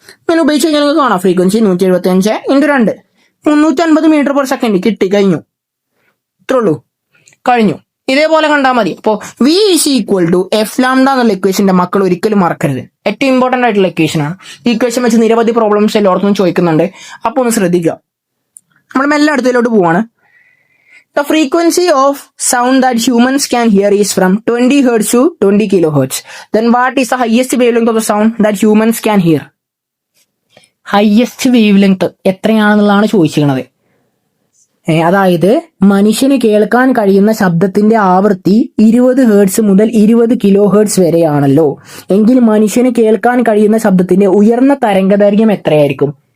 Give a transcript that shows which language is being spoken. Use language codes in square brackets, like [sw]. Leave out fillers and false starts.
[ml] ഇങ്ങനെ ഉപയോഗിച്ച് കഴിഞ്ഞാൽ നിങ്ങൾക്ക് കാണാം ഫ്രീക്വൻസി 175 × 2 350 മീറ്റർ പെർ സെക്കൻഡ് കിട്ടി. കഴിഞ്ഞു. ഇത്രേ ഉള്ളൂ. കഴിഞ്ഞു. ഇതേപോലെ കണ്ടാൽ മതി. അപ്പോൾ V is equal to F lambda എന്നുള്ള ഇക്വേഷന്റെ മക്കൾ ഒരിക്കലും മറക്കരുത്. ഏറ്റവും ഇമ്പോർട്ടന്റ് ആയിട്ടുള്ള ഇക്വേഷൻ ആണ്. ഈ ഇക്വേഷൻ വെച്ച് നിരവധി പ്രോബ്ലംസ് എല്ലായിടത്തും ചോദിക്കുന്നുണ്ട്. അപ്പൊ ഒന്ന് ശ്രദ്ധിക്കുക. നമ്മൾ മെല്ലെ അടുത്തതിലോട്ട് പോവാണ്. [en] The frequency of sound that humans can hear is from 20 Hz to 20 kHz. Then what is the highest wavelength of the sound that humans can hear? [ml] Highest wave length എത്രയാണെന്നുള്ളതാണ് ചോദിച്ചിരിക്കുന്നത്. അതായത് മനുഷ്യന് കേൾക്കാൻ കഴിയുന്ന ശബ്ദത്തിന്റെ ആവൃത്തി 20 ഹേർട്സ് മുതൽ 20 കിലോ ഹേർട്സ് വരെയാണല്ലോ. എങ്കിൽ മനുഷ്യന് കേൾക്കാൻ കഴിയുന്ന ശബ്ദത്തിന്റെ ഉയർന്ന തരംഗദൈർഘ്യം എത്രയായിരിക്കും?